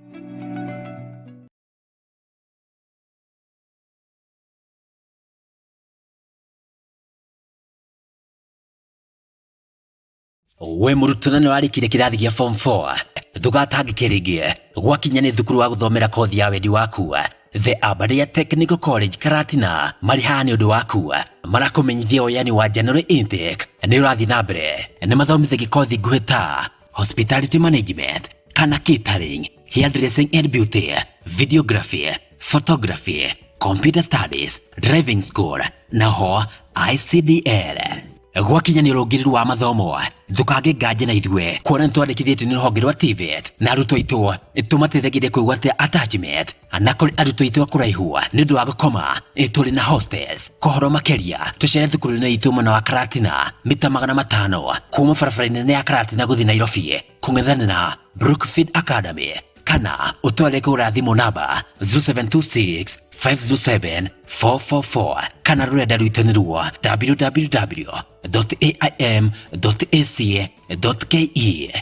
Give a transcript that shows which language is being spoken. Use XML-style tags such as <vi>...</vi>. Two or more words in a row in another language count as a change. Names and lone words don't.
<ki>We mũrutwo nĩ warĩkire kĩrathi gĩa form 4, ndũgatangĩke rĩngĩ gwakinya nĩ thukuru wa gũthomera kothi ya wendi waku. The Abadia Technical College Karatina marĩ haha nĩ ũndũ waku. Marakũmenyithia ũyani wa January intake nĩ ũrathiĩ na mbere. Nĩ mathomithagia kothi nguhĩ ta</ki> <en>hospitality management</en> <ki>kana</ki> <en>catering, hairdressing and beauty, videography, photography, computer studies, driving school</en> <ki>na ho ICDL. Gwakinya nĩ ũrũngĩrĩru wa mathomo, ndũkage nganja na ithuĩ kuona nĩtwandĩkithĩtio nĩ rũhonge rwa TVET na arutwo aitũ nĩtũmateithagia kwĩgwatĩra attachment na kũrĩ arutwo aitũ kũraihu nĩ ũndũ wa gũkoma tũrĩ na hostels. Kũhoro makĩria tũcere thukuru-inĩ itũ mwena wa Karatina mita 500 kuma barabara-inĩ ya Karatina gũthiĩ Nairobi kũng'ethanĩra na Brookfield Academy kana ũtware kũgũra thimũ namba 0726507444 kana rũrenda rwitũ nĩ rwa www.aim.ac.ke.</ki>